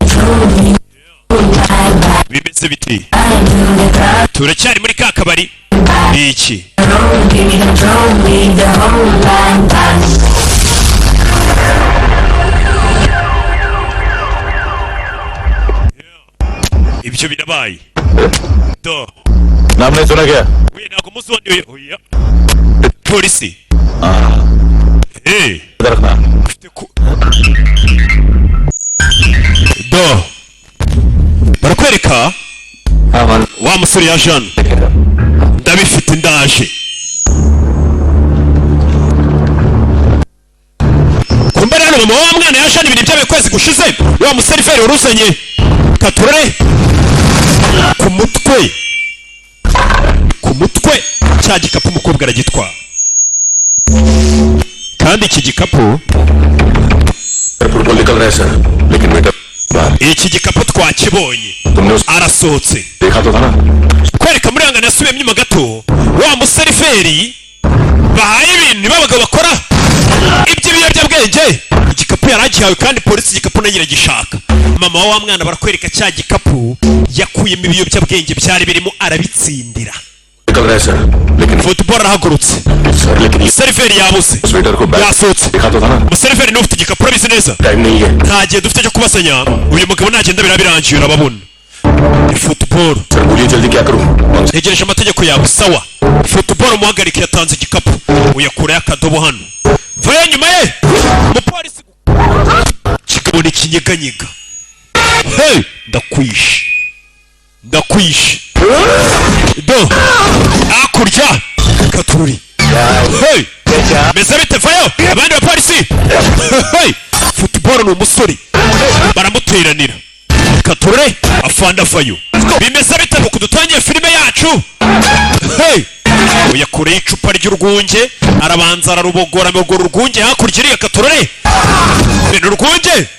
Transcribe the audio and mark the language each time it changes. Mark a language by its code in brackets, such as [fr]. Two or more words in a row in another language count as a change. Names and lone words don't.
[rw] bimeze bite turacyari muri ka kabari iki ibyo birabaye do [hi] नाम नहीं सुना क्या [rw] we ntabwo muzonye oya polisi [hi] इधर रखना [rw] do barakwereka wa musore ya Jean ndabifite ndaje kumbera hano mama wa mwana ya Jean ibintu byabaye kwezi gushize wa museriveri uruzanye katurere ku mutwe cya gikapu umukobwa aragitwara kandi iki gikapu [hi] फुटबॉल निकल रहा है सर लेकिन बेटा [rw] iki gikapu twakibonye arasohotse [hi] देखा तो था ना [rw] kwereka muri hangana yasubiyemo inyuma gato wa museriveri bahaye ibintu babagabo bakora iby'ibiyobyabwenge igikapu yaragihawe kandi polisi igikapu nayo iragishaka mama wa mwana barakwereka cya gikapu yakuyemo ibiyobyabwenge byari birimo arabitsindira [hi] निकल रहा है सर लेकिन [rw] football arahagurutse [hi] सर लेकिन [rw] umuseriveri yabuze [hi] स्वेटर को बैग [rw] yasohotse [hi] देखा तो था ना [rw] umuseriveri n'ufite igikapu urabizi neza [hi] टाइम नहीं है [rw] nta gihe dufite cyo kubasanya uyu mugabo nagenda birabirangiye urababona ni football [hi] सर बोलिए जल्दी क्या करूं [rw] ntegereje amategeko yawe sawa football umuhagarike yatanze igikapu uyakurayo akadobo hano vayo nyuma ye umupolisi kigabo ni kinyeganyega hey ndakwishe do hakurya katururi hey meze bite vayo abandi bapolisi hey football ni umusore baramuteranira katurure afanda vayo bimeze bite ngo kudutangiye filime yacu hey uyakureye icupa ry'urwunge arabanza ararubogora amaguru urwunge hakurya iriya katurure bene urwunge